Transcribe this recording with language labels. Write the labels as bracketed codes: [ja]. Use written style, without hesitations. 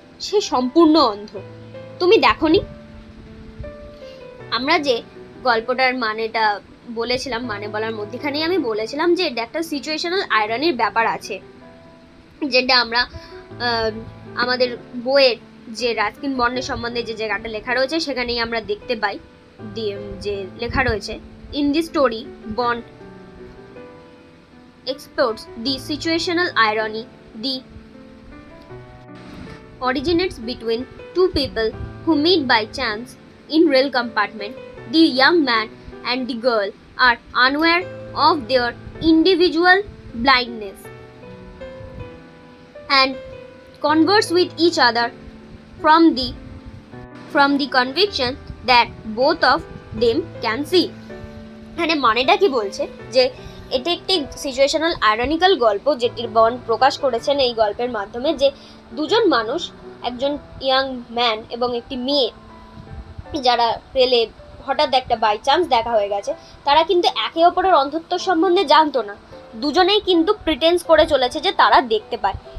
[bn] সে সম্পূর্ণ অন্ধ। তুমি দেখোনি? আমরা যে গল্পটার মানেটা বলেছিলাম, মানে বলার মধ্যখানেই আমি বলেছিলাম যে এটা একটা সিচুয়েশনাল আয়রনির ব্যাপার আছে, যেটা আমরা আমাদের বইয়ের যে রাস্কিন বন্ডের সম্বন্ধে যে জায়গাটা লেখা রয়েছে সেখানেই আমরা দেখতে পাই। যে লেখা রয়েছে, [en] In this story Bond explores the situational irony the originates between two people who meet by chance in rail compartment. The young man and the girl are unaware of their individual blindness and converse with each other from the conviction that both of them can see. [bn] এখানে মানেটা কি বলছে যে এটা একটি situational ironical গল্প, যেটির বর্ণ প্রকাশ করেছেন এই গল্পের মাধ্যমে, যে দুজন মানুষ, একজন ইয়াং ম্যান এবং একটি মেয়ে, যারা রেলে হঠাৎ একটা বাই চান্স দেখা হয়ে গেছে, তারা কিন্তু একে অপরের অন্ধত্ব সম্বন্ধে জানতো না, দুজনেই কিন্তু প্রিটেন্স করে চলেছে যে তারা দেখতে পায়।